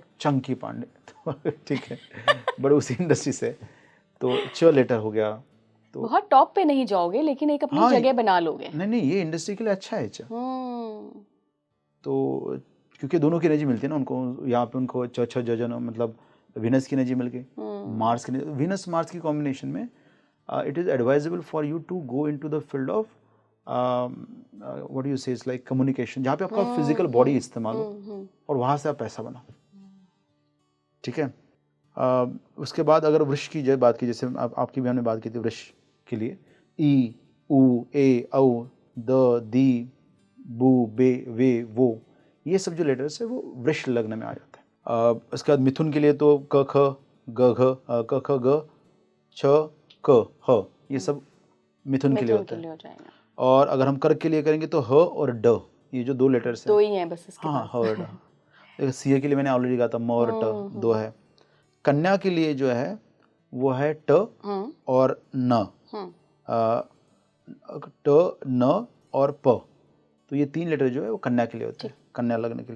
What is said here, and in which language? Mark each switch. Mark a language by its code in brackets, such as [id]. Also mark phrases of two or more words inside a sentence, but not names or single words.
[hi] चंकी पांडे तो ठीक है, बट उसी इंडस्ट्री से, तो च लेटर हो गया। तो बहुत टॉप पे नहीं जाओगे लेकिन एक अपनी जगह बना लोगे। नहीं, ये इंडस्ट्री के लिए अच्छा है च। तो क्योंकि दोनों की एनर्जी मिलती है ना उनको, यहाँ पे उनको च छ ज ज मतलब विनस की एनर्जी मिल गई, मार्स की, विनस मार्स की कॉम्बिनेशन में [en] it is advisable for you to go into the field of what you say, is like communication, [hi] जहाँ पे आपका फिजिकल बॉडी इस्तेमाल हो और वहाँ से आप पैसा बनाओ। ठीक है। उसके बाद अगर वृक्ष की बात की, जैसे आपकी भी हमने बात की थी वृक्ष के लिए, ई उ ए औ द दी बू बे वे वो, ये सब जो लेटर्स है वो वृक्ष लग्न में आ जाता है। उसके बाद मिथुन के लिए तो क ख ग घ क ख ग छ क ह, ये सब मिथुन के लिए होता है। और अगर हम कर्क के लिए करेंगे तो ह और ड, ये जो दो लेटर्स हैं, दो ही हैं बस इसके हाँ, पास। ह और ड। सी के लिए मैंने ऑलरेडी कहा था म और ट, दो है। कन्या के लिए जो है वो है ट और न, ट न और प, तो ये तीन लेटर जो है वो कन्या के लिए होते हैं, कन्या लग्न के लिए।